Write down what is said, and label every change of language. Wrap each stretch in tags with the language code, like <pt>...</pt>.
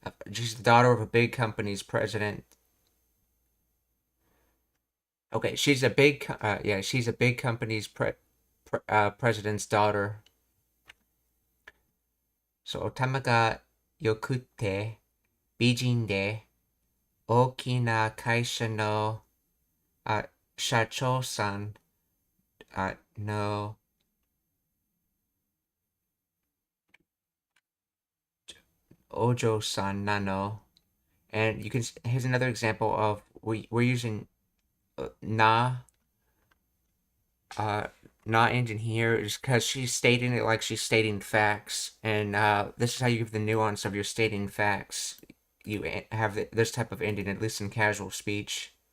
<en>She's the daughter of a big company's president. Okay, she's a big company's president's daughter.</en> <ja>So 頭が良くて美人で大きな会社の社長さんのお嬢さんなの.</ja> <en>And here's another example of we're using na engine here is because she's stating it like she's stating facts, and this is how you give the nuance of your stating facts. You have this type of ending, at least in casual speech.</en>